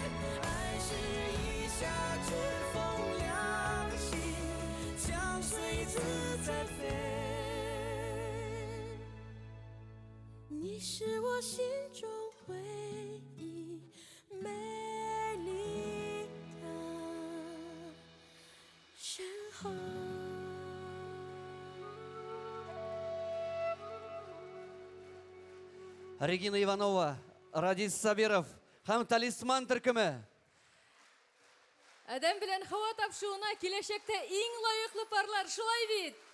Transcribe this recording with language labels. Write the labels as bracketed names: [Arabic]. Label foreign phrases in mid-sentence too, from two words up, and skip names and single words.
[Chinese] 爱是一下指风凉心，将随自在飞。你是我心中唯一美丽的神话。 [Tatar] Регина Иванова, Радис Сабиров һәм Талисман төркеме. Әдәм белән һава тапшыуына киләчәктә иң лайыклы парлар, шулай бит?